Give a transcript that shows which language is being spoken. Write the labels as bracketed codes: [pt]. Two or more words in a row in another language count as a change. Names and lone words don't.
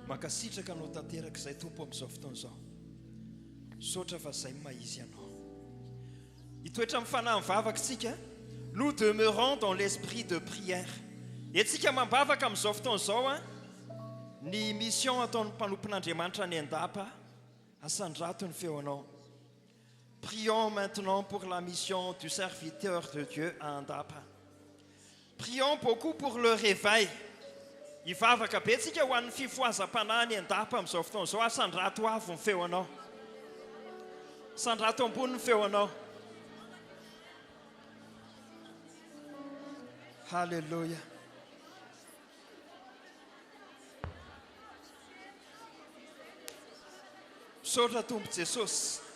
[mg] mankasitraka anao tanteraka izay tompo amin'izao fotoana izao saotra fa izay maizy ianao hitoetra amin'ny fanahy mivavaka isika [fr] nous demeurons dans l'esprit de prière [mg] etsika mambavaka amin'izao fotoana izao ny mission ataon'ny mpanompon'Andriamanitra ny andapa asandrato ny feonao. [fr] Prions maintenant pour la mission du serviteur de Dieu à Andapa. Prions beaucoup pour le réveil. [mg] Hivavaka be tsika ho an'ny fifoazam-panahy ny andapa amin'izao fotoana izao asandrato avo ny feonao. Sandrato ambony ny feonao. Halleluja. Misaotra Tompo Jesosy.